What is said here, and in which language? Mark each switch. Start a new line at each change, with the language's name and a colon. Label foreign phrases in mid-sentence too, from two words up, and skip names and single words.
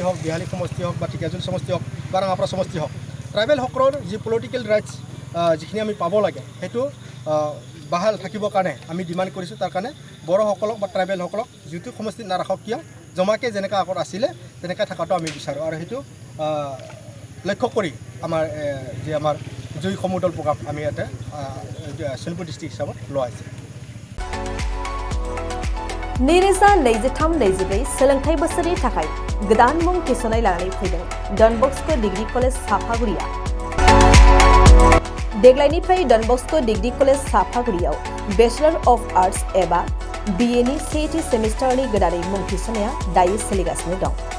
Assamese: হওক বিহালী সমষ্টি হওক বা ঢেকীয়াজুলি সমষ্টি হওক বা ৰাঙাপাৰা সমষ্টি হওক ট্ৰাইবেলসকলৰ যি
English: political rights
Assamese: যিখিনি আমি পাব লাগে সেইটো বাহাল থাকিবৰ কাৰণে আমি ডিমাণ্ড কৰিছোঁ তাৰ কাৰণে বড়োসকলক বা ট্ৰাইবেলসকলক যিটো সমষ্টিত নাৰাখক কিয় জমাকৈ যেনেকৈ আগত আছিলে তেনেকৈ থকাটো আমি বিচাৰোঁ আৰু সেইটো লক্ষ্য কৰি আমাৰ যি আমাৰ জুই সমুদল প্ৰগ্ৰাম আমি ইয়াতে শোণিতপুৰ ডিষ্ট্ৰিক্ট হিচাপত লোৱা হৈছে
Bodo: नैरोजा 23-24 सोलोंथाइ बोसोरनि थाखाय गोदान मुं थिसननाय लानानै फैदों डन बस्क' डिग्री कलेज साफागुरिया देग्लायनिफ्राय डन बस्क' डिग्री कलेज साफागुरियाव
English: Bachelor of Arts
Bodo: एबा BA नि सेथि सेमिस्टारनि गोदानै मुं थिसननाया दायो सोलिगासिनो दं